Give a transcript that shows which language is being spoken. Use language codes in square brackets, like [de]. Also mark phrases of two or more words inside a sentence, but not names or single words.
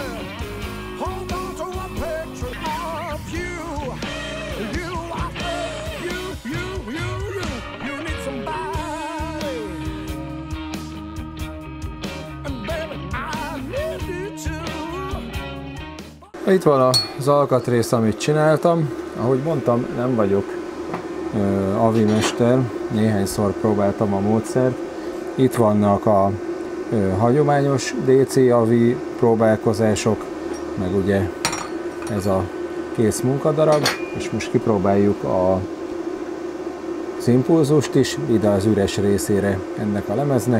[en] Hold on to a picture of you. You, I think you need somebody. And baby, I need you too. [hu] Itt van az alkatrész, amit csináltam. Ahogy mondtam, nem vagyok AVI mester, néhányszor próbáltam a módszert. Itt vannak a hagyományos DC AVI próbálkozások, meg ugye ez a kész munkadarab, és most kipróbáljuk az impulzust is, ide az üres részére ennek a lemeznek.